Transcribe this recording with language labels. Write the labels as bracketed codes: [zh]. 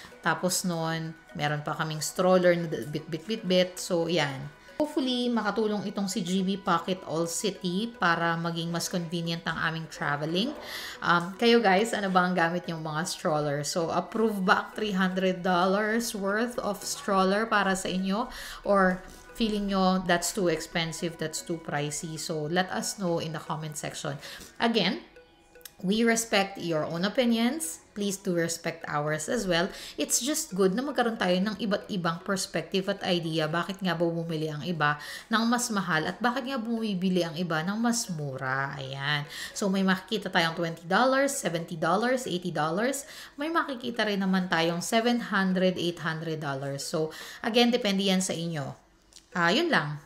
[tl] Tapos noon, meron pa kaming stroller na bit. So, yan. Hopefully, makatulong itong si GB Pocket All City para maging mas convenient ang aming traveling. Kayo guys, ano ba ang gamit yung mga stroller? So, approve ba ang $300 worth of stroller para sa inyo? [en] Or feeling nyo that's too expensive, that's too pricey? So, let us know in the comment section. Again, we respect your own opinions. Please do respect ours as well. It's just good [tl] na magkaroon tayo ng iba't ibang perspective at idea. Bakit nga ba bumili ang iba ng mas mahal at bakit nga bumibili ang iba ng mas mura? Ayan. So, may makikita tayong $20, $70, $80. May makikita rin naman tayong $700, $800. So, again, depende yan sa inyo. Yun lang.